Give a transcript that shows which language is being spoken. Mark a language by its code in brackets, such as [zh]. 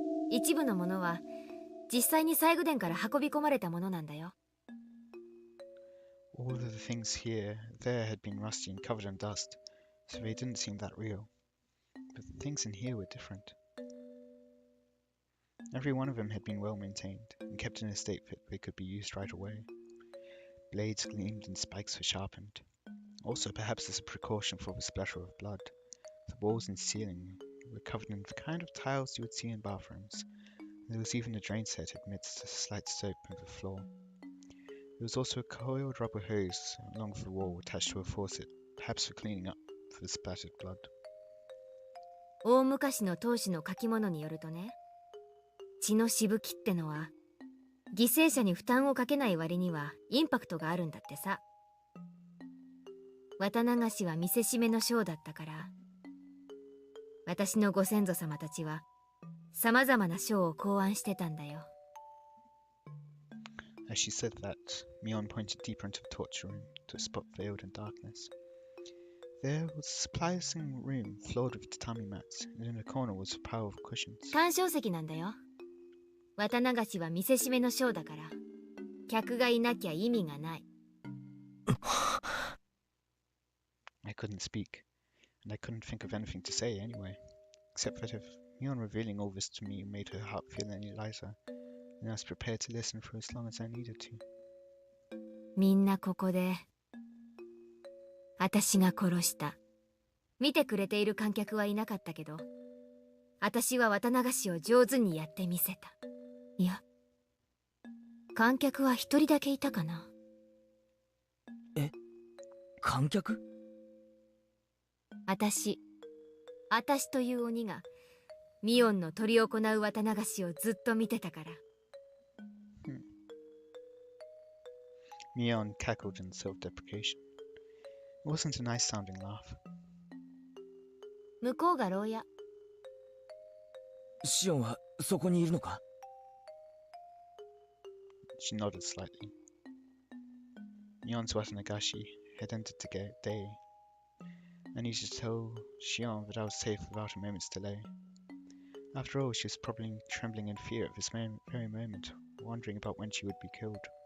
[ja] 一部のものは実際に西宮殿から運び込まれたものなんだよ。 [en] All of the things here there had been rusty and covered in dust, so they didn't seem that real. But the things in here were different. Every one of them had been well maintained, and kept in a state that they could be used right away. Blades gleamed and spikes were sharpened. Also, perhaps as a precaution for the splatter of blood, the walls and ceiling were covered in the kind of tiles you would see in bathrooms. There was even a drain set amidst a slight slope of the floor. There was also a coiled rubber hose along the wall attached to a faucet, perhaps for cleaning up the splattered blood. [ja] 大昔の当主の書き物によるとね、血のしぶきってのは犠牲者に負担をかけない割にはインパクトがあるんだってさ。綿流しは見せしめの章だったから、私のご先祖様たちはさまざまな章を考案してたんだよ。 [en] As she said that, Mion pointed deeper into the torture room, to a spot veiled in darkness. There was a surprising room floored with tatami mats, and in a corner was a pile of cushions. [ja] 鑑賞席なんだよ。綿流しは見せしめの章だから、客がいなきゃ意味がない。 [en] I couldn't speak, and I couldn't think of anything to say anyway, except that if Mion revealing all this to me made her heart feel any lighter, then I was prepared to listen for as long as I needed to. [ja] みんなここで私が殺した。見てくれている観客はいなかったけど、私は綿流しを上手にやってみせた。いや、観客は一人だけいたかな。え、観客？私という鬼がミオンの執り行う綿流しをずっと見てたから。 [en] Mion cackled in self-deprecation. It wasn't a nice-sounding laugh. [ja] 向こうが牢屋。シオンはそこにいるのか？ [en] She nodded slightly. Mion's Watanagashi had entered the day. I needed to tell Shion that I was safe without a moment's delay. After all, she was probably trembling in fear at this very moment, wondering about when she would be killed.